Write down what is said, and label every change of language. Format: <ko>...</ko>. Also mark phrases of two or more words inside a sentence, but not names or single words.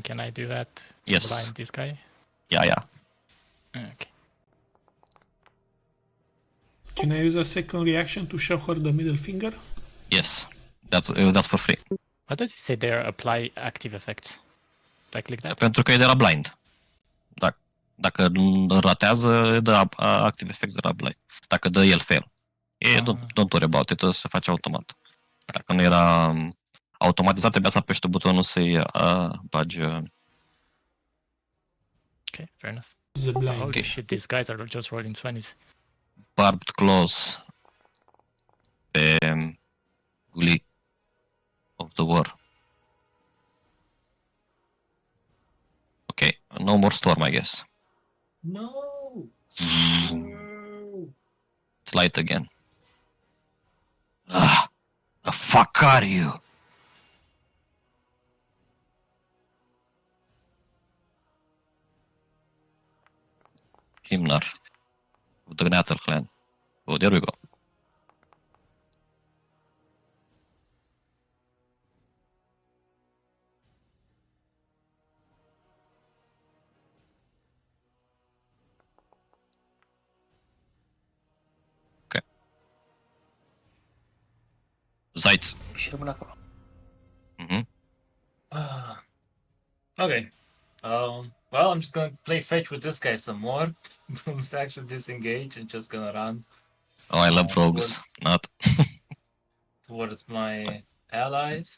<en>Can I do that? To Yes. blind this guy? Yeah. Okay. Can I use a second reaction to show her the middle finger? Yes. That's for free. What does it say there? Apply active effects. Do I click that?</en> <ro>Pentru că e de la blind. Dacă ratează, dă</ro> <en>active effects</en> <ro>de la blind. Dacă dă el fail.</ro> <en>Don't worry about it,</en> <ro>se face automat. Dacă nu era automatizat, trebuia să apeși tu butonul să-i bagi...</ro> <en>Okay, fair enough. The blind. Holy shit, these guys are just rolling 20s. Barbed claws pe guli of the war. Okay, no more storm, I guess. No. It's light again. The fuck are you? Himnar of the Gnatel clan. Oh, there we go. Okay. Zeitz.</en> <ro>Și rămân acolo. Mm-hmm.</ro> <en>Okay. Well, I'm just gonna play fetch with this guy some more. Don't actually disengage and just gonna run Oh, I love rogues. Not. towards my allies.</en>